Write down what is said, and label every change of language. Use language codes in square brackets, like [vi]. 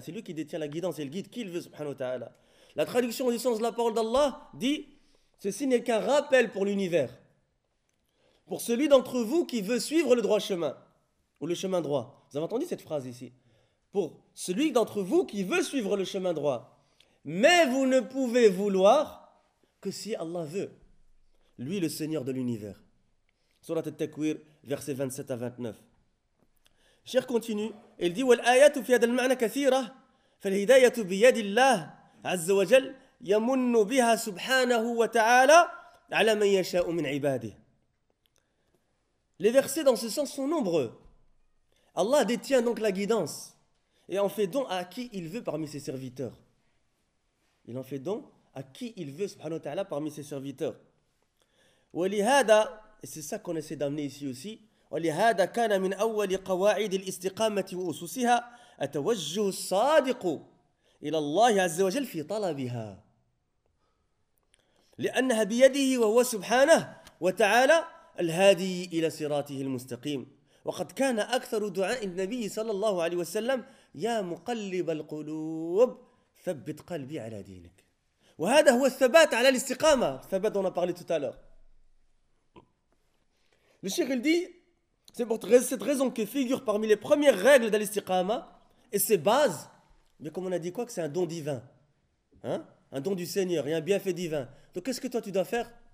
[fr] C'est lui qui détient la guidance et il guide qui il veut [ar] subhanahu wa ta'ala. [fr] La traduction du sens de la parole d'Allah dit: ceci n'est qu'un rappel pour l'univers, pour celui d'entre vous qui veut suivre le droit chemin, ou le chemin droit. Vous avez entendu cette phrase ici? Pour celui d'entre vous qui veut suivre le chemin droit. Mais vous ne pouvez vouloir que si Allah veut, lui le Seigneur de l'univers. Surat al-Takwir, versets 27 à 29. Cher continue, il dit: [ar] وَالْآيَاتُ فِي هَذَا الْمَعْنَى كَثِيرَةٌ فَالْهِدَايَةُ بِيَدِ اللَّهِ عز وجل يمن بها سبحانه وتعالى على من يشاء من عباده. [fr] Les versets dans ce sens sont nombreux. Allah détient donc la guidance et en fait don à qui il veut parmi ses serviteurs. Il en fait don à qui il veut [ar] subhanahu wa ta'ala [fr] parmi ses serviteurs. [ar] ولهذا, [fr] et c'est ça qu'on essaie d'amener ici aussi, [ar] ولهذا كان من اول قواعد الاستقامه واسسها التوجه الصادق إلى الله عز وجل في طلبها لأنها بيده وهو سبحانه وتعالى الهادي إلى صراطه المستقيم. وقد كان أكثر دعاء النبي صلى الله عليه وسلم: يا مقلب القلوب ثبت قلبي على دينك. وهذا هو الثبات على الاستقامة. [fr] ثبات on a parlé tout à l'heure. Le Cheikh dit, c'est pour cette raison que figure parmi les premières règles de l'estiqama et ses bases. Mais comme on a dit quoi, que c'est un don divin, hein? Un don du Seigneur et un bienfait divin. Donc qu'est-ce que toi tu dois faire?